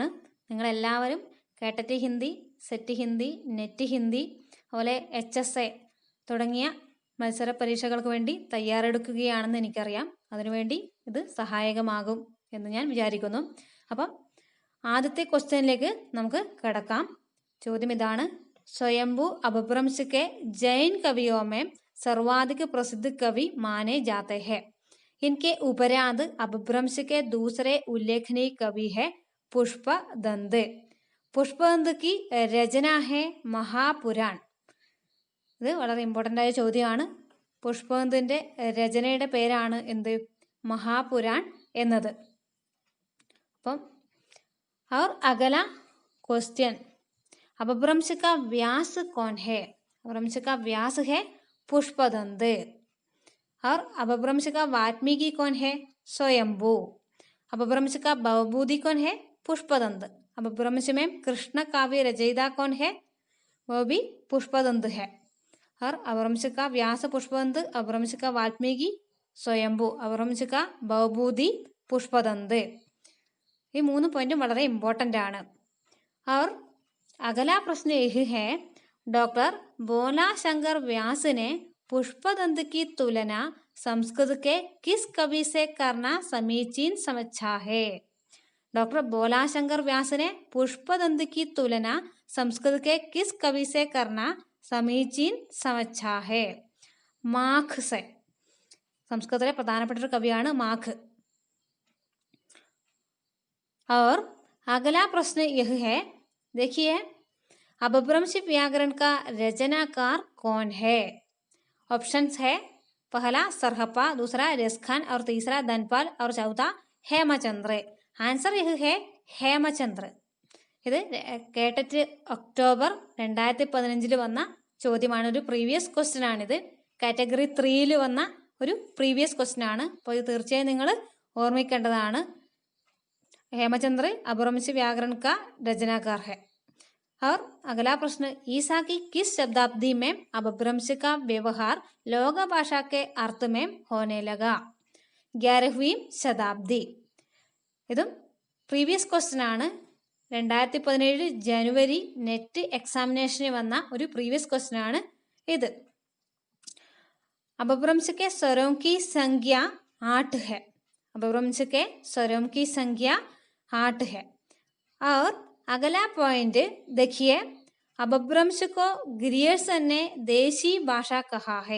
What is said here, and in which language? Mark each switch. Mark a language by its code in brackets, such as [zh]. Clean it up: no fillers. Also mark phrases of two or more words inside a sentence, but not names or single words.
[ml] നിങ്ങളെല്ലാവരും കേട്ടറ്റ് ഹിന്ദി, സെറ്റ് ഹിന്ദി, നെറ്റ് ഹിന്ദി, അതുപോലെ HSA തുടങ്ങിയ മത്സര പരീക്ഷകൾക്ക് വേണ്ടി തയ്യാറെടുക്കുകയാണെന്ന് എനിക്കറിയാം. അതിനുവേണ്ടി ഇത് സഹായകമാകും എന്ന് ഞാൻ വിചാരിക്കുന്നു. അപ്പം ആദ്യത്തെ ക്വസ്റ്റ്യനിലേക്ക് നമുക്ക് കിടക്കാം. ചോദ്യം ഇതാണ്: [hi] स्वयंभू अपभ्रंश के जैन कवियों में सर्वाधिक प्रसिद्ध कवि माने जाते हैं. इनके उपरांत अपभ्रंश के दूसरे उल्लेखनीय कवि है पुष्पदंत. पुष्पदंत की रचना है महापुराण. [ml] ഇത് വളരെ ഇമ്പോർട്ടൻ്റ് ആയ ചോദ്യമാണ്. പുഷ്പദന്തിൻ്റെ രചനയുടെ പേരാണ് എന്ത്? മഹാപുരാൺ എന്നത്. [hi] അപ്പം और अगला क्वेश्चन, अपभ्रंश का व्यास कौन है? अपभ्रंश का व्यास है पुष्पदंत. और अपभ्रंश का वाल्मीकि कौन है? स्वयंभू. अपभ्रंश का भवभूति कौन है? पुष्पदंत. अपभ्रंश में कृष्ण काव्य रचयिता कौन है? वो भी पुष्पदंत है. और अपभ्रंश का व्यास पुष्पदंत, अपभ्रंश का वाल्मीकि स्वयंभू, अपभ्रंश का भवभूति पुष्पदंत. [ml] ये 3 പോയിന്റും വളരെ ഇമ്പോർട്ടൻ്റ് ആണ്. [hi] और अगला प्रश्न यह है, डॉक्टर भोला शंकर व्यास ने पुष्पदंत की तुलना संस्कृत के किस कवि से करना समीचीन समझा है? डॉक्टर भोला शंकर व्यास ने पुष्पदंत की तुलना संस्कृत के किस कवि से करना समीचीन समझा है? माख से. [ml] സംസ്കൃതത്തിലെ പ്രധാനപ്പെട്ട ഒരു കവിയാണ് മാഖ്. [hi] और अगला प्रश्न यह है, देखिए, अपभ्रंश व्याकरण का रचनाकार कौन है? ऑप्शंस है: पहला सरहप्पा, दूसरा रसखान, और तीसरा धनपाल, और चौथा हेमचंद्र. आंसर यह है हेमचंद्र. [ml] ഇത് കേട്ടറ്റ് ഒക്ടോബർ 2015 വന്ന ചോദ്യമാണ്. ഒരു [en] previous question [ml] ആണിത്. കാറ്റഗറി 3 വന്ന ഒരു [en] previous question [ml] ആണ്. അപ്പോൾ ഇത് തീർച്ചയായും നിങ്ങൾ ഓർമ്മിക്കേണ്ടതാണ്. [hi] हेमचंद्र अपभ्रंश व्याकरण का रचनाकार है. और अगला प्रश्न, ईसा की किस शताब्दी में अपभ्रंश का व्यवहार लोक भाषा के अर्थ में होने लगा? 11वीं शताब्दी. [ml] ഇതും [en] previous question [ml] ആണ്. 2017 ജനുവരി നെറ്റ് എക്സാമിനേഷന് വന്ന ഒരു [en] previous question [ml] ആണ് ഇത്. [hi] अपभ्रंश के स्वरों की संख्या 8 है. अपभ्रंश के स्वरों की संख्या 8 है. और अगला पॉइंट देखिए, अपभ्रंश को ग्रियर्सन ने देशी भाषा कहा है.